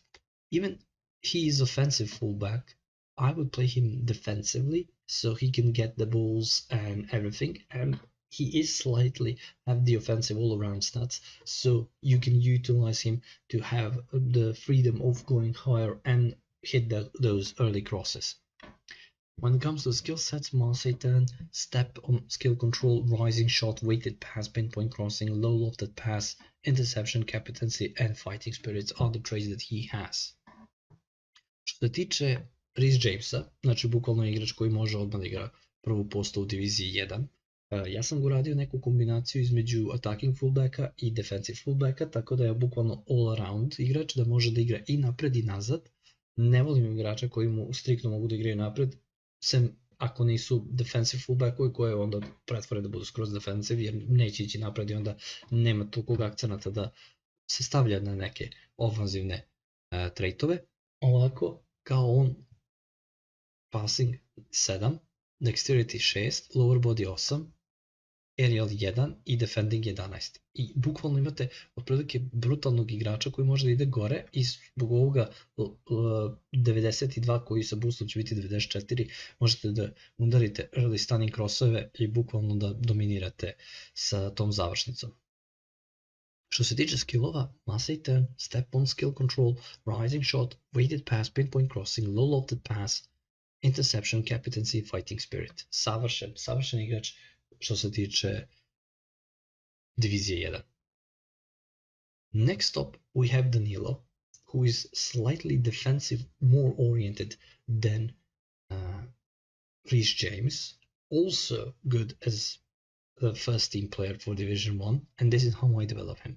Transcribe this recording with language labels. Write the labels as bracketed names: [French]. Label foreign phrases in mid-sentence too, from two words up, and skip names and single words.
[English] Even he is offensive fullback, I would play him defensively, so he can get the balls and everything, and he is slightly have the offensive all-around stats, so you can utilize him to have the freedom of going higher and hit those early crosses. When it comes to skill sets, Mass 8, step on skill control, rising shot, weighted pass, pinpoint crossing, low lofted pass, interception, captaincy and fighting spirits are the traits that he has. [Serbian] Što se tiče Reece Jamesa, znači bukvalno igrač koji može odmah da igra prvu postavu u diviziji 1. Ja sam go radio neku kombinaciju između [English] attacking fullbacka [Serbian] i [English] defensive fullbacka, [Serbian] tako da je bukvalno [English] all around [Serbian] igrač, da može da igra i napred i nazad. Ne volim igrača koji mu striktno mogu da igraju napred, sem ako nisu [English] defensive fullbackovi [Serbian] koje onda pretvore da budu skroz defensive, jer neće ići napred i onda nema tolikog akcenata da se stavlja na neke ofanzivne traitove. Ovako, kao on, [English] passing 7, dexterity 6, lower body 8, aerial 1 [Serbian] i defending 11. I bukvalno imate otprilike brutalnog igrača koji može da ide gore i zbog ovoga 92 koji sa boostom će biti 94, možete da udarite [English] early stunning [Serbian] crossove i bukvalno da dominirate sa tom završnicom. Što se tiče skillova, [English] Mass 8, step on skill control, rising shot, weighted pass, pinpoint crossing, low lofted pass, interception, captaincy, fighting spirit. [Serbian] Savršen igrač što se tiče divizije 1. [English] Next up we have Danilo, who is slightly defensive, more oriented than Reece James, also good as the first team player for Division 1, and this is how I develop him.